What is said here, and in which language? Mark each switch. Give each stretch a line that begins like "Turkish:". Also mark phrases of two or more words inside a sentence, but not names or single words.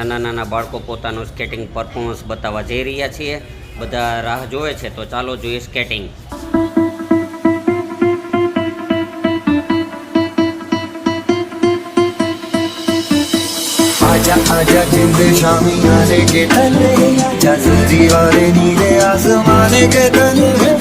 Gujarati: નાના નાના બાળકો પોતાનું સ્કેટિંગ પરફોર્મન્સ બતાવવા જઈ રહ્યા છીએ। બધા રાહ જોવે છે, તો ચાલો જોઈએ સ્કેટિંગ।
Hindi: आजा आजा जिंद शामी आने के तले, आजा जरी वाले नीले आसमाने के तले।